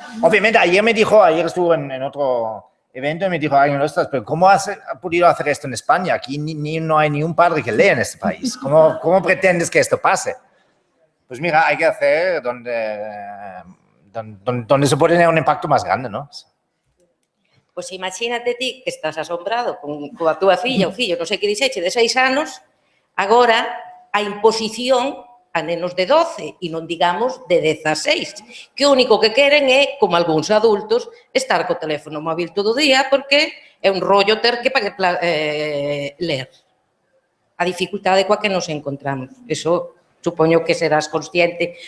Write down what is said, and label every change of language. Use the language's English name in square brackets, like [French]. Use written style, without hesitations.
[Spanish] Obviamente, ayer estuve en otro evento y me dijo alguien, ostras, pero ¿cómo has podido hacer esto en España? Aquí no hay ni un padre que lea en este país. ¿Cómo pretendes que esto pase? Pues mira, hay que hacer donde se puede tener un impacto más grande, ¿no? [Galician] Pois imagínate ti que estás asombrado coa túa filla, o fillo, non sei que dixeche, de 6 anos, agora a imposición a nenos de 12 e non digamos de 16, que o único que queren é, como algúns adultos, estar co teléfono móvil todo o día porque é un rollo ter que ler. A dificultade coa que nos encontramos. Eso supoño que serás consciente.